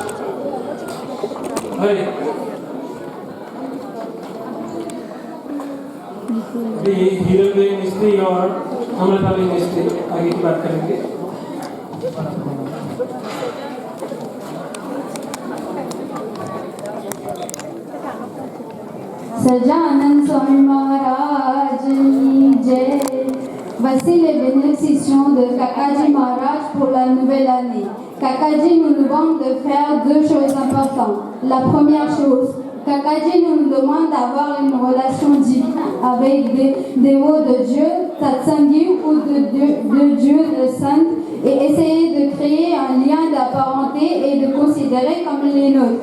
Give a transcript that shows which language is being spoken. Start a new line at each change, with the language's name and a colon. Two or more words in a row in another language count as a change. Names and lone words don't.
Hindi: अभी हीरक बेग मिस्त्री और अमृता बेग मिस्त्री आगे की बात करेंगे। सजानंद स्वामी महाराज की जय।
French: Voici les bénédictions de Kakaji Maharaj pour la nouvelle année. Kakaji nous demande de faire deux choses importantes. La première chose, Kakaji nous demande d'avoir une relation divine avec des dévots de Dieu, Tatsangi ou de Dieu, de Sainte, et essayer de créer un lien d'apparenté et de considérer comme les nôtres.